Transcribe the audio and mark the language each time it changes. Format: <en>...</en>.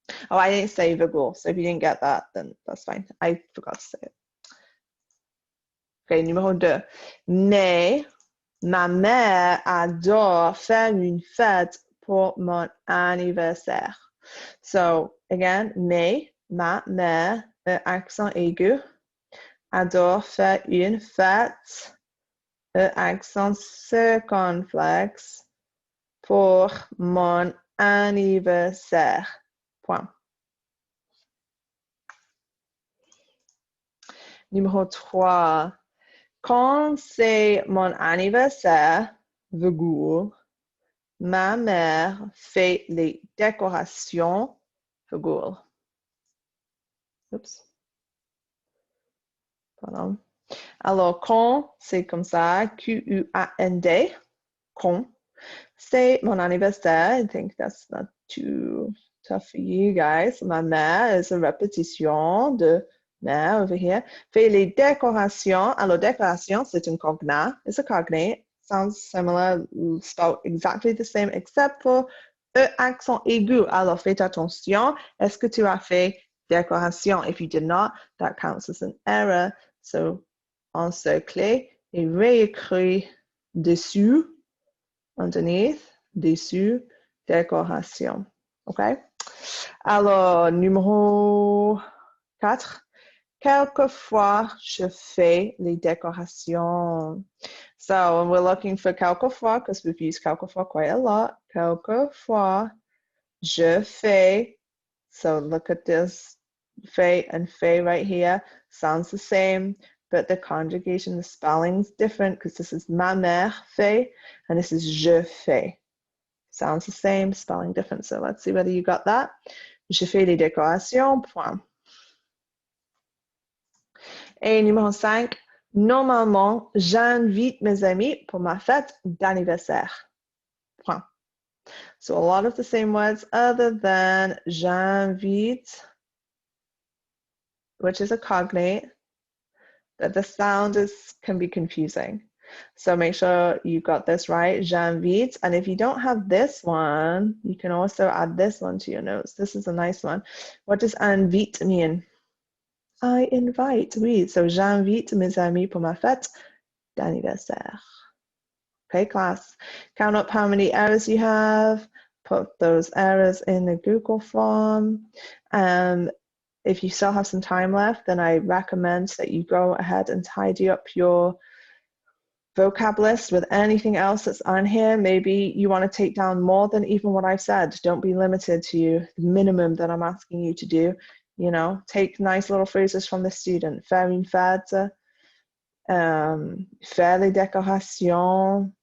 <en>Oh, I didn't say virgule, so if you didn't get that, then that's fine. I forgot to say it. Okay, numéro 2.</en> <fr>Mais ma mère adore faire une fête pour mon anniversaire.</fr> <en>So, again,</en> <fr>mais ma mère, accent aigu, adore faire une fête, accent circonflexe, pour mon anniversaire. Point. Numéro 3. Quand c'est mon anniversaire, virgule, ma mère fait les décorations, virgule. Oups. Pardon. Alors, quand, c'est comme ça, Q-U-A-N-D, quand. C'est mon anniversaire.</fr> <en>I think that's not too tough for you guys.</en> <fr>Ma mère</fr> <en>is a</en> <fr>répétition de mère</fr> <en>over here.</en> <fr>Fait les décorations. Alors, décoration, c'est un cognat.</fr> <en>It's a cognate. Sounds similar, spelled exactly the same, except for accent aigu.</en> <fr>Alors, faites attention. Est-ce que tu as fait décoration?</fr> <en>If you did not, that counts as an error. So,</en> <fr>encercler et réécrit dessus.</fr> <en>Underneath, dessus, décoration. OK?</en> <fr>Alors, numéro 4. Quelquefois, je fais les décorations.</fr> <en>So, we're looking for quelquefois because we've used quelquefois quite a lot.</en> <fr>Quelquefois, je fais.</fr> <en>So, look at this. Fait and fait right here. Sounds the same. But the conjugation, the spelling's different because this is</en> <fr>ma mère fait</fr> <en>and this is</en> <fr>je fais.</fr> <en>Sounds the same, spelling different. So let's see whether you got that.</en> <fr>Je fais les décorations, point. Et numéro 5, normalement, j'invite mes amis pour ma fête d'anniversaire. Point.</fr> <en>So a lot of the same words other than j'invite, which is a cognate. That the sound can be confusing. So make sure you got this right, j'invite. And if you don't have this one, you can also add this one to your notes. This is a nice one. What does invite mean? I invite, oui. So</en> <fr>j'invite mes amis pour ma fête d'anniversaire.</fr> <en>Okay, class. Count up how many errors you have. Put those errors in the Google form. If you still have some time left, then I recommend that you go ahead and tidy up your vocab list with anything else that's on here. Maybe you want to take down more than even what I've said. Don't be limited to the minimum that I'm asking you to do. You know, take nice little phrases from the student.</en> <fr>Faire une fête, faire les décorations.</fr>